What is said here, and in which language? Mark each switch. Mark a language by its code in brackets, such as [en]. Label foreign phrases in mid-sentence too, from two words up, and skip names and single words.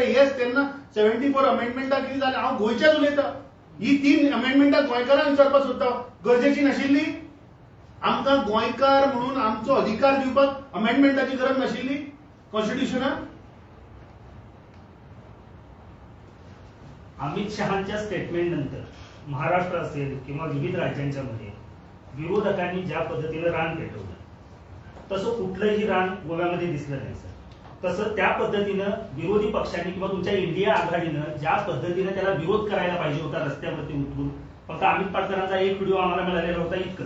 [kok] येस तेन्ना 74 अमेंडमेंटां कितें जालें हांव गोंयच्याच उलयतां. ही 3 अमेंडमेंटां गोंयकारांक विचारपाक सोदता गरजेची नाशिल्ली. आमकां गोंयकार म्हणून आमचो अधिकार दिवपाक अमेंडमेंटाची गरज नाशिल्ली कॉन्स्टिट्युशनात? [mr] अमित शहांच्या स्टेटमेंट नंतर महाराष्ट्र असेल किंवा विविध राज्यांच्या मध्ये विरोधकांनी ज्या पद्धतीनं रान पेटवलं तसं कुठलंही रान गोव्यामध्ये दिसलं नाही सर. तसं त्या पद्धतीनं विरोधी पक्षांनी किंवा तुमच्या इंडिया आघाडीनं ज्या पद्धतीनं त्याला विरोध करायला पाहिजे होता रस्त्यावरती उतरून, फक्त अमित पाटकरांचा एक व्हिडिओ आम्हाला मिळालेला होता इतकंच.